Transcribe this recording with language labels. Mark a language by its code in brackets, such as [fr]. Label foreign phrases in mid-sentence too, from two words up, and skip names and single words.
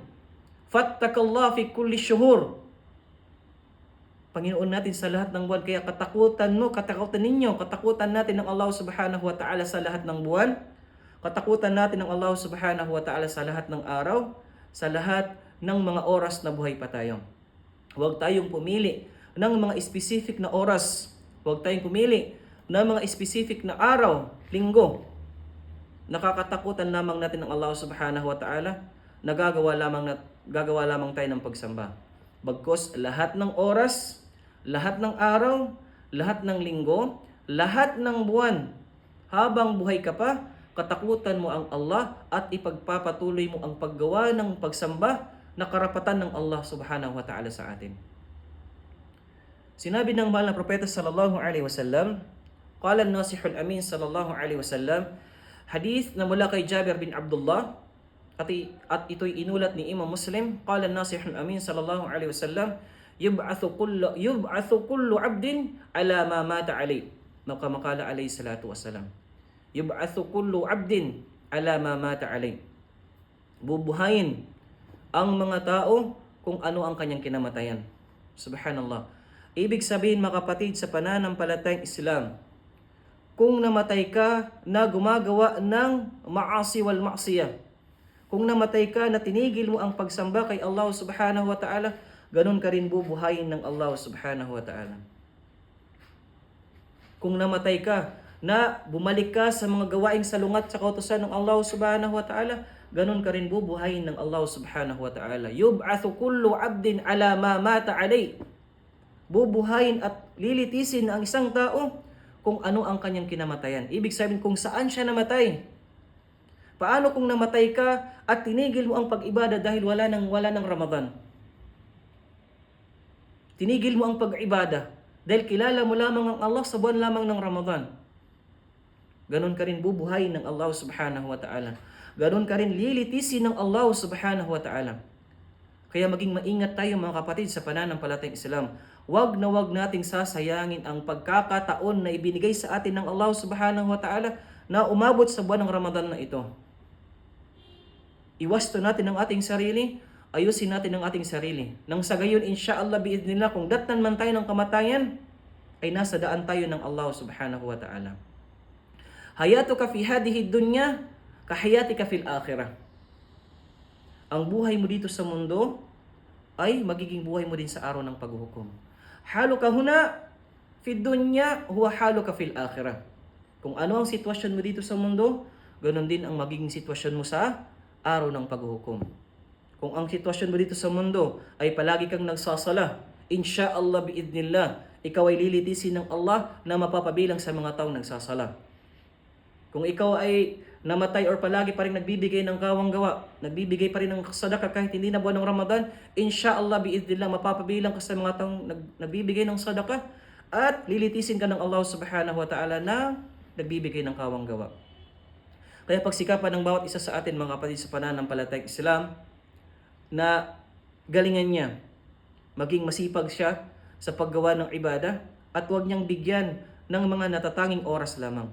[ar] فاتقوا الله في كل الشهور. [tl] Panginoon natin sa lahat ng buwan. Kaya katakutan ninyo, katakutan natin ng [ar] الله سبحانه وتعالى [tl] sa lahat ng buwan. Katakutan natin ng [ar] الله سبحانه وتعالى [tl] sa lahat ng araw, sa lahat ng mga oras na buhay pa tayo. Huwag tayong pumili ng mga specific na oras. Huwag tayong pumili ng mga specific na araw, linggo. Nakakatakutan lamang natin ng [ar] الله سبحانه وتعالى [tl] na gagawa lamang tayo ng pagsamba. Bagkus lahat ng oras, lahat ng araw, lahat ng linggo, lahat ng buwan, habang buhay ka pa, katakutan mo ang Allah at ipagpapatuloy mo ang paggawa ng pagsamba na karapatan ng [ar] الله سبحانه وتعالى [tl] sa atin. Sinabi ng mahal na propeta [ar] صلى الله عليه وسلم، قال الناصح الأمين صلى الله عليه وسلم, [tl] hadith na mula kay Jabir bin Abdullah, at ito'y inulat ni [ar] Imam Muslim, قال الناصح الأمين صلى الله عليه وسلم، يبعث كل عبد على ما مات عليه. كما قال عليه الصلاة والسلام. يبعث كل عبد على ما مات عليه. [tl] Bubuhayin ang mga tao kung ano ang kanyang kinamatayan. Subhanallah. Ibig sabihin mga kapatid sa pananampalatayang Islam, kung namatay ka na gumagawa ng [ar] معاصي والمعصية, [tl] kung namatay ka na tinigil mo ang pagsamba kay [ar] الله سبحانه وتعالى, [tl] ganun ka rin bubuhayin ng [ar] الله سبحانه وتعالى. [tl] Kung namatay ka na bumalik ka sa mga gawaing salungat sa kautusan ng [ar] الله سبحانه وتعالى, [tl] ganun ka rin bubuhayin ng [ar] الله سبحانه وتعالى. يبعث كل عبد على ما مات عليه. [tl] Bubuhayin at lilitisin ang isang tao kung ano ang kanyang kinamatayan. Ibig sabihin kung saan siya namatay. Paano kung namatay ka at tinigil mo ang pag-ibada dahil wala ng Ramadan? Tinigil mo ang pag-ibada dahil kilala mo lamang ang Allah sa buwan lamang ng Ramadan. Ganon ka rin bubuhayin ng [ar] الله سبحانه وتعالى. [tl] Ganon ka rin lilitisin ng [ar] الله سبحانه وتعالى. [tl] Kaya maging maingat tayo mga kapatid sa pananampalatayang Islam. Wag na wag nating sasayangin ang pagkakataon na ibinigay sa atin ng [ar] الله سبحانه وتعالى [tl] na umabot sa buwan ng Ramadan na ito. Iwasto natin ang ating sarili, ayusin natin ang ating sarili. Nang sa gayon, [ar] إن شاء الله بإذن الله, [tl] kung datnan man tayo ng kamatayan, ay nasa daan tayo ng [ar] الله سبحانه وتعالى. حياتك في هذه الدنيا، كحياتك في الآخرة. [tl] Ang buhay mo dito sa mundo ay magiging buhay mo din sa araw ng paghuhukom. [ar] حالك هنا في الدنيا هو حالك في الآخرة. [tl] Kung ano ang sitwasyon mo dito sa mundo, ganun din ang magiging sitwasyon mo sa araw ng paghuhukom. Kung ang sitwasyon mo dito sa mundo ay palagi kang nagsasala, [ar] إن شاء الله بإذن الله, [tl] ikaw ay lilitisin ng Allah na mapapabilang sa mga taong nagsasala. Kung ikaw ay namatay or palagi pa rin nagbibigay ng kawang gawa, nagbibigay pa rin ng sadaka kahit hindi na buwan ng Ramadan, [ar] إن شاء الله بإذن الله, [tl] mapapabilang ka sa mga taong nagbibigay ng sadaka at lilitisin ka ng [ar] الله سبحانه وتعالى [tl] na nagbibigay ng kawang gawa. Kaya pagsikapan ng bawat isa sa atin mga kapatid sa pananampalatayang Islam na galingan niya, maging masipag siya sa paggawa ng ibada at huwag niyang bigyan ng mga natatanging oras lamang.